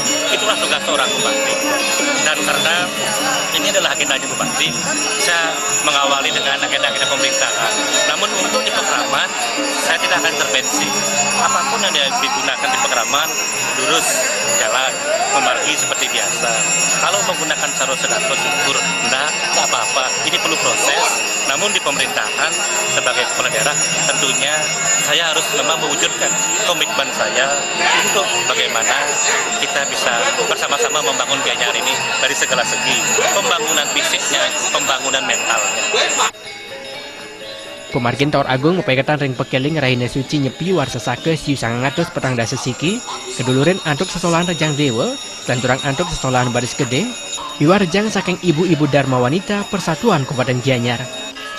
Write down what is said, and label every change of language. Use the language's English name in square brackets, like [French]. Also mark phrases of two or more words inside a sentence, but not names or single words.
[Indonesian] Itulah tugas seorang bupati. Dan karena ini adalah agendanya bupati, saya mengawali dengan agenda-agenda pemerintahan. Namun untuk di Pekraman, saya tidak akan intervensi. Apapun yang digunakan di Pekraman, lurus jalan, memargi seperti biasa. Kalau menggunakan sarwa sedaka syukur, enggak apa-apa. Ini perlu proses. Namun di pemerintahan sebagai kepala daerah, tentunya saya harus memang mewujudkan komitmen saya untuk bagaimana kita bisa bersama-sama membangun Gianyar ini dari segala segi, pembangunan fisiknya, pembangunan mentalnya. [Balinese] Pemargin Taur Agung mepekatan ring pekeling Rahina Suci nyepi warsa sake siu sangatus petang dasa siki, keduluren antuk sesolahan Rejang Dewa, dan turang antuk sesolahan Baris Gede, biwar rejang saking ibu-ibu Dharma Wanita Persatuan Kabupaten Gianyar.